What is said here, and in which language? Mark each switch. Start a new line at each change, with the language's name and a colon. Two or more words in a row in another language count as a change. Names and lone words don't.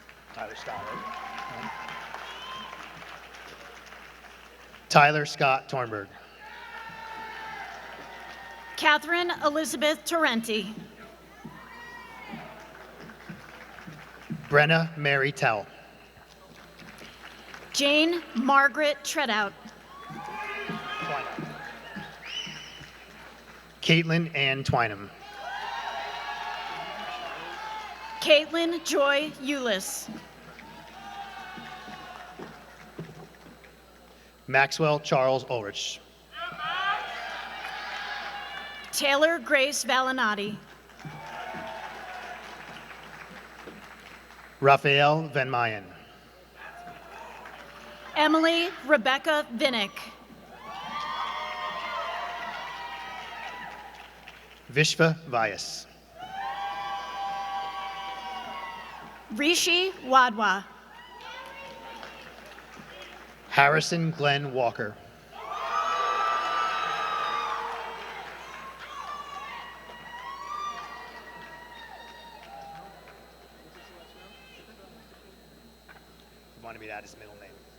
English: Tyler Scott Tornberg. Catherine Elizabeth Torrenti. Brenna Mary Towell. Jane Margaret Treadout. Caitlin Ann Twynham. Caitlin Joy Eulis. Maxwell Charles Ulrich. Taylor Grace Valinati. Raphael Van Mayen. Emily Rebecca Vinnick. Vishva Vyas. Rishi Wadwa. Harrison Glenn Walker. Wanted me to add his middle name.